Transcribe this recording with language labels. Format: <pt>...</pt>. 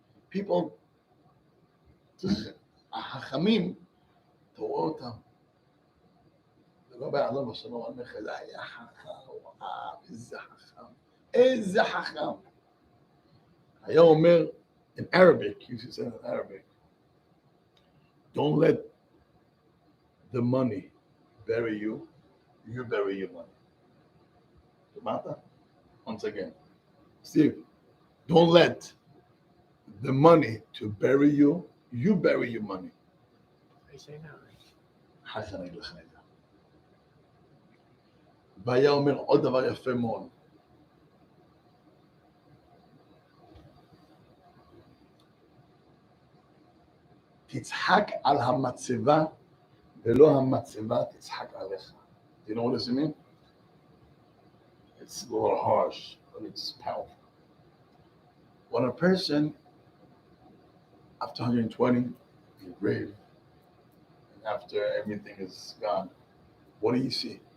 <he>People, החכמים, אתה רואה אותם. רבי עליו השלום על מחלה, היה חכם, איזה חכם, איזה חכם.</he> <en>היה אומר, in Arabic, he used to say in Arabic, don't let the money bury you, you bury your money. Tomata? Once again. Steve, don't let the money to bury you, you bury your money. I say now.</en> <he>חכם אני לך את זה. והיה אומר עוד דבר יפה מאוד. תצחק על המצבה ולא המצבה תצחק עליך.</he> <en>Do you know what this means? It's a little harsh, but it's powerful. When a person, after 120, in the grave, and after everything is gone, what do you see?</en>